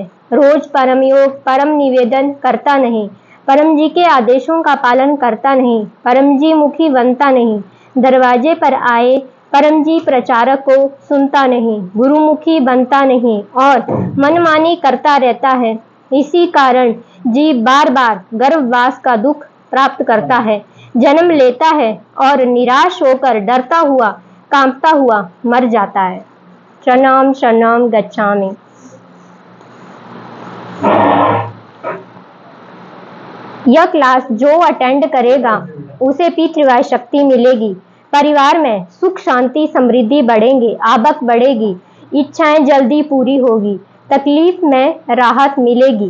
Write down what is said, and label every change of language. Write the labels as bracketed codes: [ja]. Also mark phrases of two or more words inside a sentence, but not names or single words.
[hi] रोज परम योग, परम निवेदन करता नहीं, परम जी के आदेशों का पालन करता नहीं, परम जी मुखी बनता नहीं, दरवाजे पर आए परम जी प्रचारक को सुनता नहीं, गुरुमुखी बनता नहीं और मनमानी करता रहता है। इसी कारण जीव बार बार गर्भवास का दुख प्राप्त करता है, जन्म लेता है और निराश होकर डरता हुआ, कांपता हुआ मर जाता है। [pi] शरणम शरणम गच्छामि। [hi] यह क्लास जो अटेंड करेगा उसे पितृवाय शक्ति मिलेगी, परिवार में सुख शांति समृद्धि बढ़ेंगे, आवक बढ़ेगी, इच्छाएं जल्दी पूरी होगी, तकलीफ में राहत मिलेगी।